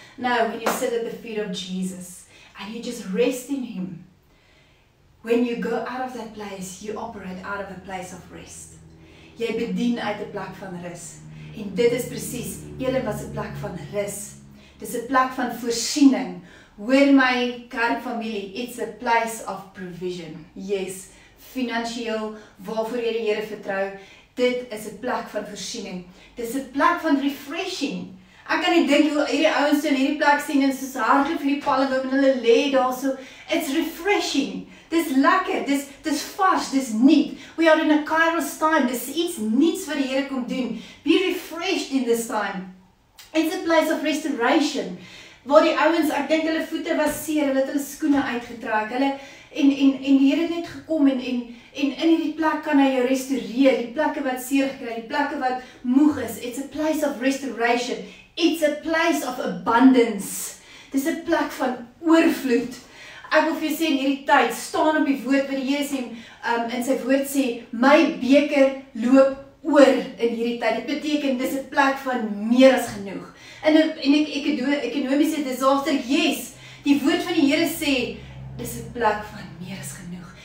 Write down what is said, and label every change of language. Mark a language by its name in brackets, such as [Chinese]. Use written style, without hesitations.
[English] No, when you sit at the feet of Jesus and you just rest in him. When you go out of that place, you operate out of a place of rest. [Afrikaans] Jy bedien uit 'n plek van rus. En dit is presies, Elim was 'n plek van rus. Dis 'n plek van voorsiening. Hoor my kerkfamilie, [English] it's a place of provision. [Afrikaans] Yes, finansiëel, waarvoor jy die Here vertrou, dit is 'n plek van voorsiening. Dis 'n plek van refreshing. Ek kan nie dink hoe hierdie ouens in hierdie plek sien en soos hardloop vir die palmboom en hulle lê daarso. [English] It's refreshing. [Afrikaans] Dis lekker, dis vars, dis nuut. [English] We are in a Kairos time. [Afrikaans] Dis iets nuuts wat die Here kom doen. [English] Be refreshed in this time. It's a place of restoration. [Afrikaans] Waar die ouens, ek dink hulle voete was seer, hulle het hulle skoene uitgetrek. Hulle en die Here het net gekom en in hierdie plek kan hy jou restoreer, die plekke wat seer gekry, die plekke wat moeg is. [English] It's a place of restoration. It's a place of abundance. [Afrikaans] Dis 'n plek van oorvloed. Ek wil vir jou sê in hierdie tyd, staan op die woord wat die Here sê, in sy woord sê, my beker loop oor in hierdie tyd. Dit beteken, dis 'n plek van meer as genoeg. En ekonomiese disaster, yes, Die woord van die Here sê, dis 'n plek van meer as genoeg.